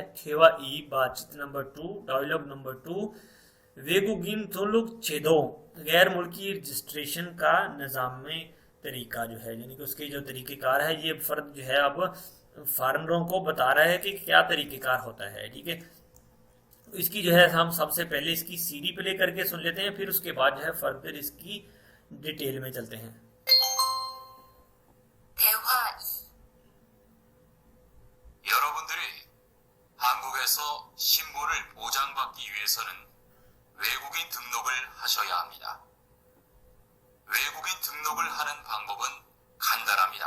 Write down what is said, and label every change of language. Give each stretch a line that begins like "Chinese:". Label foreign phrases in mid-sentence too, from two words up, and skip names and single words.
Korean: 대화 이,
Urdu: بات چیت نمبر 2,
English: dialogue number 2,
Korean: 외국인 등록 제도,
Urdu: غیر ملکی رجسٹریشن کا نظام میں طریقہ جو ہے، یعنی کہ اس کے جو طریقہ کار ہے، یہ فرد جو ہے اب فارینروں کو بتا رہا ہے کہ کیا طریقہ کار ہوتا ہے. ٹھیک ہے. اس کی جو ہے ہم سب سے پہلے اس کی
English: CD play
Urdu: کر کے سن لیتے ہیں، پھر اس کے بعد جو ہے فردر اس کی ڈیٹیل میں چلتے ہیں.
Korean: 여러분들이 한국에서 신분을 보장받기 위해서는 외국인 등록을 하셔야 합니다. 외국인 등록을 하는 방법은 간단합니다.